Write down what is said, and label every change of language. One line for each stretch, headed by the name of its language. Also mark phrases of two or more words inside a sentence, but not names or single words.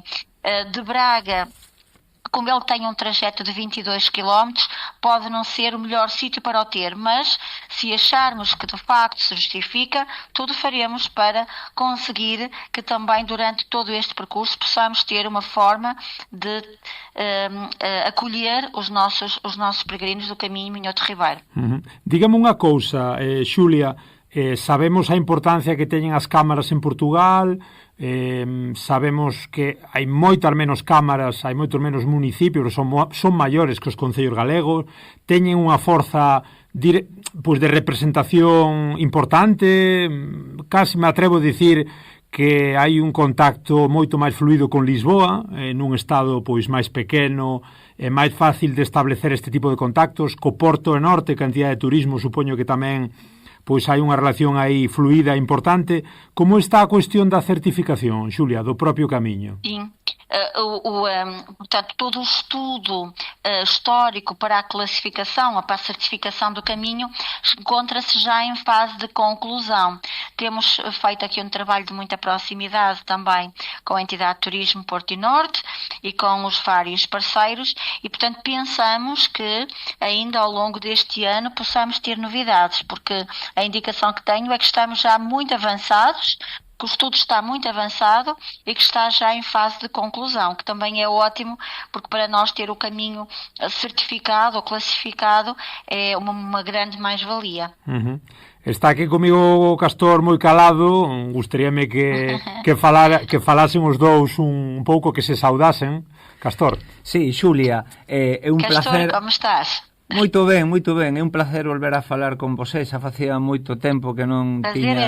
Portuguese: De Braga, como ele tem um trajeto de 22 km, pode não ser o melhor sítio para o ter, mas se acharmos que de facto se justifica, tudo faremos para conseguir que também durante todo este percurso possamos ter uma forma de acolher os nossos peregrinos do caminho Minhoto Ribeiro.
Galician: Dígame unha cousa, Xulia, sabemos a importancia que teñen as cámaras en Portugal, sabemos que hai moitas menos cámaras, hai moitos menos municipios, son maiores que os concellos galegos, teñen unha forza de representación importante, casi me atrevo a dicir que hai un contacto moito máis fluido con Lisboa, nun estado pois máis pequeno, é máis fácil de establecer este tipo de contactos, co Porto e Norte, cantidad de turismo, supoño que tamén pois hai unha relación aí fluida importante. Como está a cuestión da certificación, Xulia, do propio camiño?
Portuguese: Sim. Portanto, todo o estudo histórico para a classificação, para a certificação do caminho, encontra-se já em fase de conclusão. Temos feito aqui um trabalho de muita proximidade também com a entidade de turismo Porto e Norte e com os vários parceiros e, portanto, pensamos que ainda ao longo deste ano possamos ter novidades, porque a indicação que tenho é que estamos já muito avançados, que o estudo está muito avançado e que está já em fase de conclusão, que também é ótimo, porque para nós ter o caminho certificado ou classificado é uma grande mais-valia.
Galician: Está aquí comigo o Castor moi calado, gustaríame que falasen os dous un pouco, que se saudasen. Castor. Sí, Xulia, é un placer... Castor, como estás? Moito ben, é un placer volver a falar con vosé, xa facía moito tempo que non tiña...